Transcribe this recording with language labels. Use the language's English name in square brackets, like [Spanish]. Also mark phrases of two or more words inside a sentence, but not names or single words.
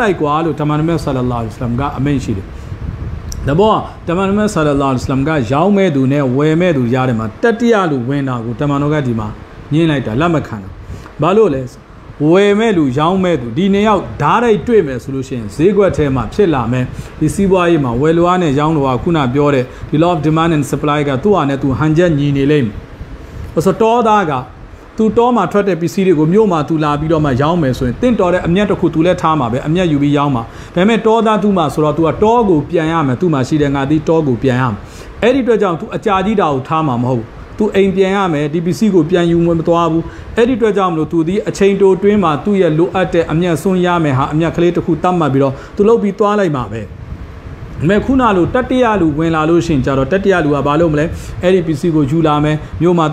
[Burmese] လိုက်ကွာလို့တမန်တော်မြတ် [Arabic] صلى الله عليه وسلم [Burmese] ကအမိန့်ရှိတယ်ဒါပေါ်တမန်တော်မြတ် [Arabic] صلى الله عليه وسلم [Burmese] ကရောင်းမဲ့သူနဲ့ဝယ်မဲ့သူရားတယ်မှာတတိယလူ ဝင်တာကိုတမန်တော်ကဒီမှာညှင်းလိုက်တာလက်မခံတာဘာလို့လဲဝယ်မဲ့လူရောင်းမဲ့သူဒီနှစ်ယောက်ဓာတ်ရိုက်တွေ့မယ်ဆိုလို့ရှိရင်ဈေးကွက်ထဲမှာဖြစ်လာမယ်ဒီစီးပွားရေးမှာဝယ်လိုအားနဲ့ရောင်းလိုအားခုနပြောတဲ့ဒီ [English] law of demand and supply [Burmese] ကသူ့ဟာနဲ့သူဟန်ချက်ညီနေလိမ့်မယ်ဆိုတော့တောသားကသူတောမှာထွက်တဲ့ပစ္စည်းတွေကိုမြို့မှာသူလာပြီးတော့မှရောင်းမယ်ဆိုရင်တင့်တော်တဲ့အမြတ်တစ်ခုသူလည်းထားမှာပဲအမြတ်ယူပြီးရောင်းမှာဒါ ပေမဲ့တောသားသူ့မှာဆိုတော့သူကတောကိုပြန်ရမယ်သူ့မှာရှိတဲ့ငါသည်တောကိုပြန်ရမယ်အဲ့ဒီအတွက်ကြောင့်သူအကြာကြီးတာကိုထားမှာမဟုတ်သူအိမ်ပြန်ရမယ်ဒီပစ္စည်းကိုပြန်ယူမသွားဘူးအဲ့ဒီအတွက်ကြောင့်မလို့သူဒီအချိန်တိုတွင်းမှာသူ့ရဲ့လိုအပ်တဲ့အမြတ်စွန်းရမယ်ဟာအမြတ်ကလေးတစ်ခုတတ်မှတ်ပြီးတော့သူလုပ်ပြီးသွားလိုက်မှာပဲမဲ့ခုနလိုတတိယလူဝင်လာလို့ရှိရင်ကြတော့တတိယလူကဘာလုပ်မလဲအဲ့ဒီပစ္စည်းကိုယူလာမယ်မြို့မှာ